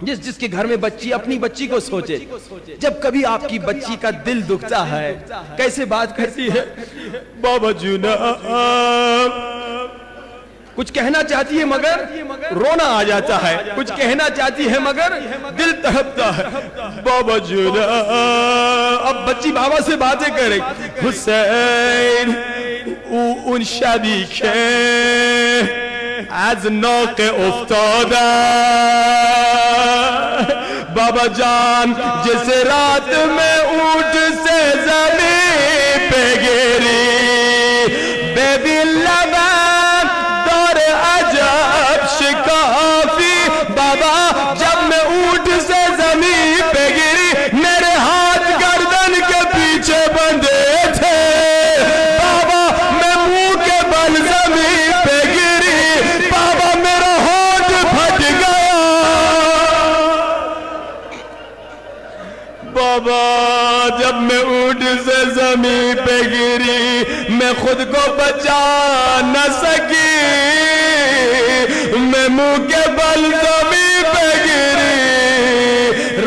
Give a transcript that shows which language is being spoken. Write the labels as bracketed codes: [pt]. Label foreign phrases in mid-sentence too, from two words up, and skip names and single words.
[ur] جس کے گھر میں بچی اپنی بچی کو سوچے، جب کبھی آپ کی بچی کا دل دکھتا ہے کیسے بات کرتی ہے، بابا جناب کچھ کہنا چاہتی ہے مگر رونا آ جاتا ہے، کچھ کہنا چاہتی ہے مگر دل تڑپتا ہے، بابا جناب اب بچی بابا سے باتیں کرے، [fa] حسین اون شبی که از ناقه افتادم بابا جان [ur] جس رات میں اونٹ سے زمین پہ گری [fa] ببین لبم دور عجب شکافی [ur] بابا جب میں اونٹ سے زمین پہ گری میرے ہاتھ گردن کے پیچھے بندھے تھے بابا میں منہ کے بل زمین پہ گری بابا میرا ہاتھ پھٹ گیا بابا جب میں اونٹ سے زمین پہ گری میں خود کو بچا نہ سکی میں منہ کے بل زمین پہ گری